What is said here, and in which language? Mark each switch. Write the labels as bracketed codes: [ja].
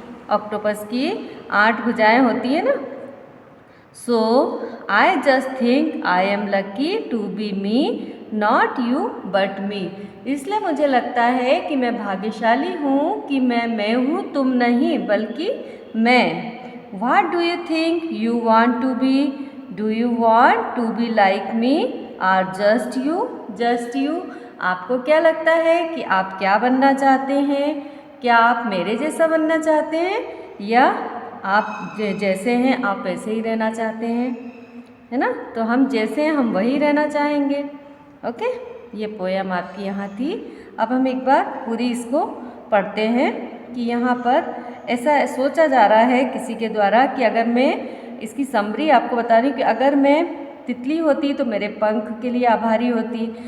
[hi] Octopus की 8 भुजाएं होती है ना. [en] So I just think I am lucky to be me, not you but me. [hi] इसलिए मुझे लगता है कि मैं भाग्यशाली हूँ कि मैं हूँ, तुम नहीं, बल्कि मैं. [en] What do you think you want to be? Do you want to be like me or just you? Just you. [hi] आपको क्या लगता है कि आप क्या बनना चाहते हैं? क्या आप मेरे जैसा बनना चाहते हैं या आप जैसे हैं आप वैसे ही रहना चाहते हैं, है ना. तो हम जैसे हैं हम वही रहना चाहेंगे. ओके. ये पोयम आपकी यहाँ थी. अब हम एक बार पूरी इसको पढ़ते हैं कि यहाँ पर ऐसा सोचा जा रहा है किसी के द्वारा कि अगर मैं इसकी समरी आपको बता रही हूँ कि अगर मैं तितली होती तो मेरे पंख के लिए आभारी होती.